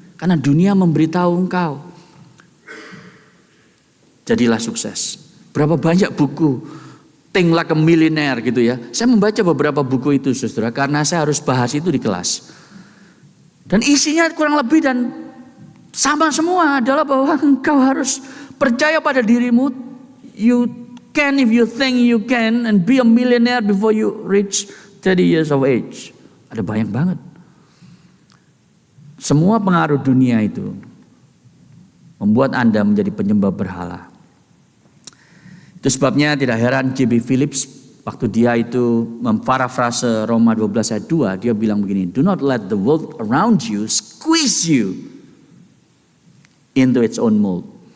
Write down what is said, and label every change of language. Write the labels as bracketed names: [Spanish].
[Indonesian] Karena dunia memberitahu engkau, jadilah sukses. Berapa banyak buku Think Like a Millionaire gitu ya. Saya membaca beberapa buku itu, saudara, karena saya harus bahas itu di kelas. Dan isinya kurang lebih dan sama semua adalah bahwa engkau harus percaya pada dirimu. [English] You can if you think you can and be a millionaire before you reach 30 years of age. [Indonesian] Ada banyak banget. Semua pengaruh dunia itu membuat Anda menjadi penyembah berhala. Itu sebabnya tidak heran J.B. Phillips waktu dia itu memparafrase Roma 12 ayat 2, dia bilang begini, [English] do not let the world around you squeeze you into its own mold.